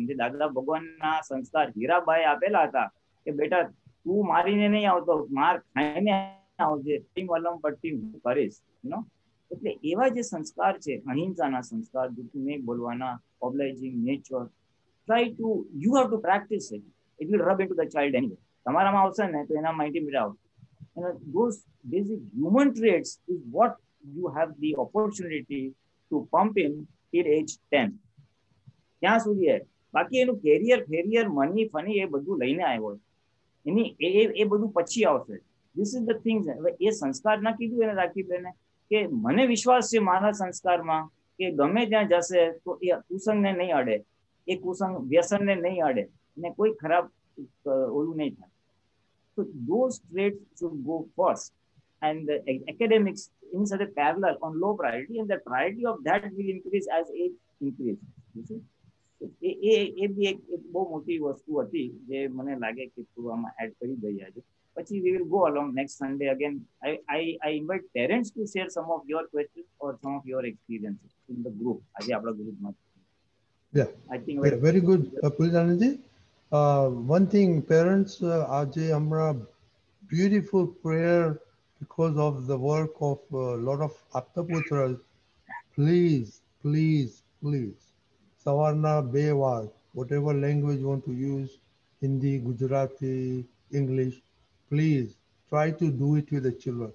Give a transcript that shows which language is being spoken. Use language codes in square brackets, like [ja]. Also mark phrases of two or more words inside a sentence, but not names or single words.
[gu] જે દાદા ભગવાનના સંસ્કાર હીરાબાઈ આપેલા હતા કે બેટા તું મારીને નહીં આવતો, માર ખાઈને આવજે, મલમ પટ્ટી કરીશ. એટલે એવા જે સંસ્કાર છે, અહિંસાના સંસ્કાર, જૂઠું નહીં બોલવાના, [en] obliging nature, try to, you have to practice it. it will rub into the child anyway. [gu] તમારામાં આવશે ને તો એનામાં ઇન્ટિમેટ આવશે. [en] Those basic human traits is what you have the opportunity to pump in till age 10. [gu] ત્યાં સુધી બાકી એનું કેરિયર, ફેરિયર, મની, ફની એ બધું લઈને આવ્યો, એની એ બધું પછી આવશે. [en] this is the thing. [gu] હવે એ સંસ્કાર ના કીધું એને રાખી બેને કે મને વિશ્વાસ છે મારા સંસ્કારમાં કે ગમે ત્યાં જશે તો એ કુસંગને નહીં અડે, એ કુસંગ વ્યસનને નહીં અડે, અને કોઈ ખરાબ ઓલું નહીં થાય. [en] So those traits should go first, and the academics in such a parallel on low priority, and the priority of that will increase as age increase. You see, [gu] એ બી એક બહુ મોટી વસ્તુ હતી જે મને લાગે કે થોડું આમાં એડ કરી દઈએ આજે. [en] પછી we will go along next Sunday again. I invite parents to share some of your questions or some of your experiences in the group. [gu] આજે આપણા ગ્રુપમાં [en] Yeah, I think yeah, very good, Pulitananji. One thing, parents, Ajay Amra, beautiful prayer because of the work of a lot of Aptaputras. Please, please, please, Savarna, Bewa, whatever language you want to use, Hindi, Gujarati, English, please try to do it with the children.